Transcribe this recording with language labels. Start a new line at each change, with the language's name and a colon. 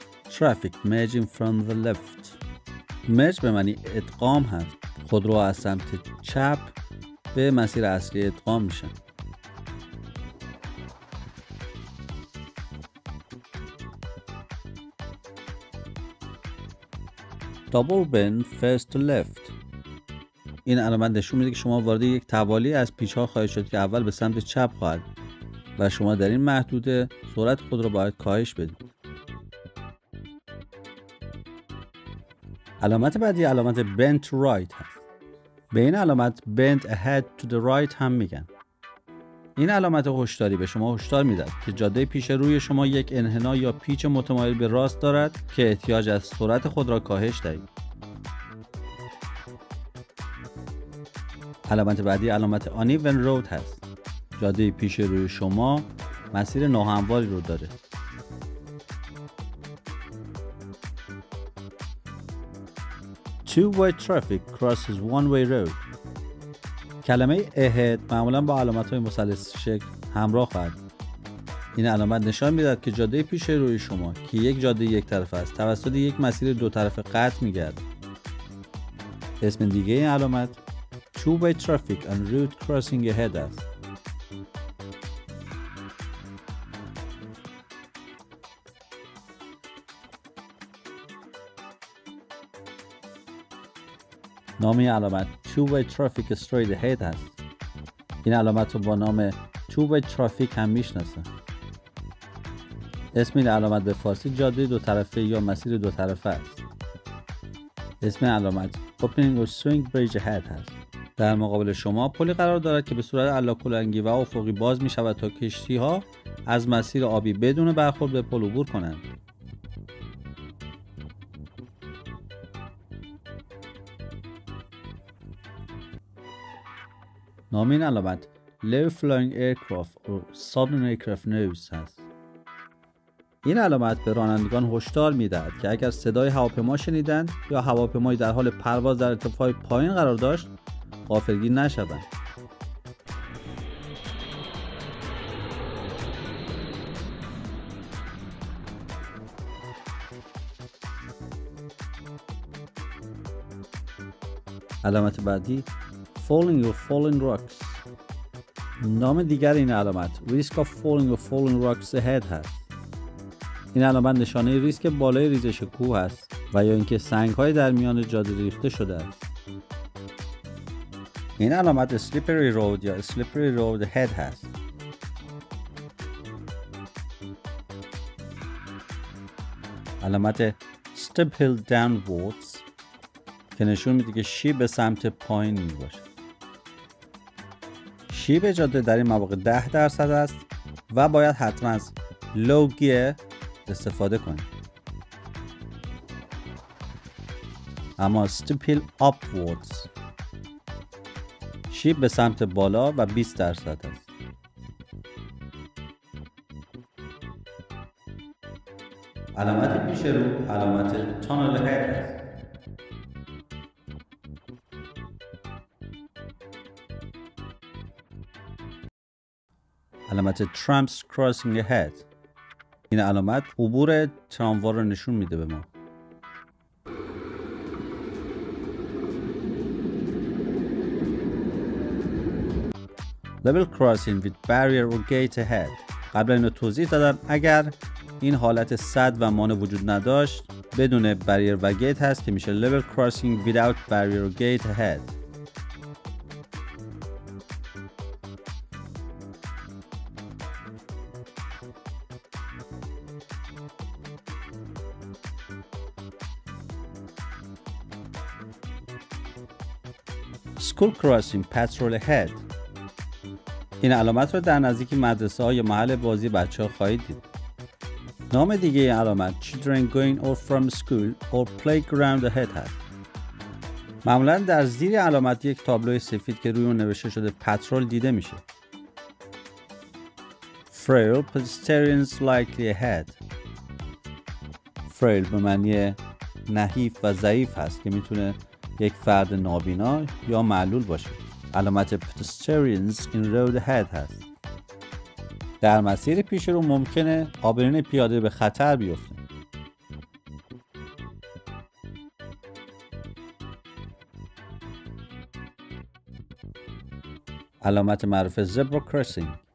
English: Traffic merging from the left.
Persian: merge به معنی ادغام هست. خودرو از سمت چپ به مسیر اصلی ادغام میشن.
English: Double bend first to left.
Persian: این علامت نشون میده که شما وارد یک توالی از پیچ ها خواهید شد که اول به سمت چپ خواهد و شما در این محدوده سرعت خود را باید کاهش بدید. علامت بعدی علامت
English: bend to right
Persian: هست. به این علامت
English: bend ahead to the right
Persian: هم میگن. این علامت هشداری به شما هشدار میدهد که جاده پیش روی شما یک انحنا یا پیچ متمایل به راست دارد که احتیاج است سرعت خود را کاهش دهید. علامت بعدی علامت
English: uneven road
Persian: هست. جاده پیش روی شما مسیر ناهمواری رو داره.
English: Two-way traffic crosses one-way road.
Persian: کلمه ahead معمولا با علامت‌های مثلث شکل همراه خواهد. این علامت نشان می‌دهد که جاده پیش روی شما که یک جاده یک طرفه است توسط یک مسیر دو طرفه قطع می‌گردد. اسم دیگه این علامت
English: Two-way traffic and road crossing ahead
Persian: است. نام این علامت
English: Two-way traffic straight ahead
Persian: هست. این علامت رو با نام
English: Two-way traffic
Persian: هم میشناسن. اسم این علامت به فارسی جاده دو طرفه یا مسیر دو طرفه است. اسم این علامت
English: Opening or Swing Bridge Ahead
Persian: هست. در مقابل شما پلی قرار دارد که به صورت علاکلنگی و افقی باز می شود تا کشتی ها از مسیر آبی بدون برخورد به پل عبور کنند. نام این علامت
English: Low Flying Aircraft or Sudden Aircraft Noise
Persian: هست. این علامت به رانندگان هشدار می‌دهد که اگر صدای هواپیما شنیدند یا هواپیمایی در حال پرواز در ارتفاع پایین قرار داشت غافلگیر نشوند. علامت بعدی
English: Falling or Falling Rocks.
Persian: نام دیگر این علامت
English: Risk of Falling or Falling Rocks Ahead
Persian: هست. این علامت نشانه ریسک بالای ریزش کوه است و یا اینکه سنگ‌های در میان جاده ریخته شده است. این علامت
English: Slippery Road
Persian: یا
English: Slippery Road Ahead
Persian: هست. علامت
English: Step Hill Downwards
Persian: که نشون میده که شیب به سمت پایین میباشه. شیب جاده در این مواقع 10% است و باید حتما از
English: Low Gear
Persian: استفاده کنید. اما
English: Step Hill Upwards
Persian: شیب به سمت بالا و 20% است. علامت پیش رو علامت
English: Tunnel Ahead
Persian: است. علامت
English: Tramps Crossing Ahead.
Persian: این علامت عبور تراموا رو نشون میده به ما.
English: Level Crossing with Barrier or Gate Ahead.
Persian: قبل اینو توضیح دادم اگر این حالت سد و مانع وجود نداشت بدون barrier و گیت هست که میشه
English: Level Crossing without Barrier or Gate Ahead. School Crossing Patrol Ahead.
Persian: این علامت رو در نزدیکی مدرسه ها یا محل بازی بچه ها خواهید دید. نام دیگه این علامت
English: Children Going or From School or Playground Ahead
Persian: هست. معمولا در زیر علامت یک تابلوی سفید که روی اون نوشته شده پترول دیده میشه.
English: Frail Pedestrians Likely Ahead.
Persian: Frail به معنی نحیف و ضعیف هست که میتونه یک فرد نابینا یا معلول باشه. علامت
English: pedestrians in road ahead
Persian: هست. در مسیر پیش رو ممکنه آبرین پیاده به خطر بیفته. علامت معروف
English: zebra crossing.